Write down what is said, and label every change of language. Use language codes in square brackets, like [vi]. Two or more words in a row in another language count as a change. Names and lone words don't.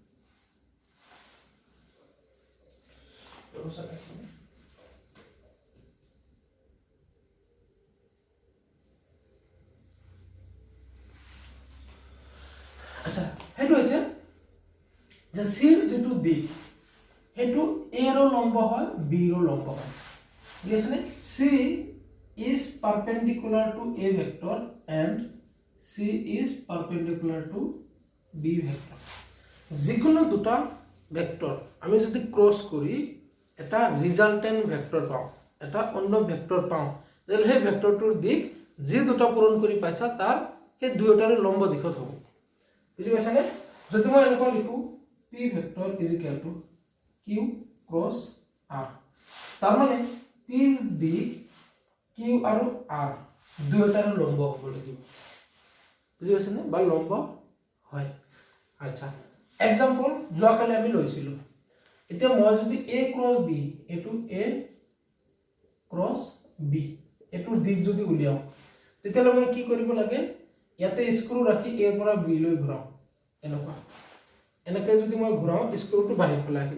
[as] আচ্ছা, সেইটো হৈছে যে সিৰ যেটো দিক হেতু এ ৰ লম্ব হয় বি ৰ লম্ব হয়, ঠিক আছে নে? [en] C is perpendicular to A vector and C is perpendicular to B vector. [as] যিকোনো দুটা ভেক্টর আমি যদি ক্রস করি এটা [en] resultant vector [as] পাওঁ, এটা অন্য ভেক্টর পাওঁ, তাহলে সেই ভেক্টরটোৰ দিক যি দুটা পূরণ কৰি পাইছা তাৰ সেই দুয়োটাৰে লম্ব দিশত হ'ব, বুজি পাইছানে? যদি মই এনেকুৱা লিখো [en] P vector is equal to Q cross R, [as] তার মানে পি দিক কিউ আৰু আর দুয়োটাৰ লম্ব হ'ব লাগিব, বুজি পাইছানে? বা লম্ব হয়। আচ্ছা, এক্সাম্পল যোৱাকালি আমি লৈছিলো। এতিয়া মই যদি [en] A cross B, [as] এটো [en] A cross B [as] এটোৰ দিক যদি উলিয়াও তেতিয়াহ'লে মই কি কৰিব লাগে, ইয়াতে স্ক্ৰু ৰাখি এৰ পৰা বি লৈ ঘূৰাও, এনেকৈ যদি মই ঘূৰাও স্ক্ৰুটো বাহিৰ ফালে আহিব।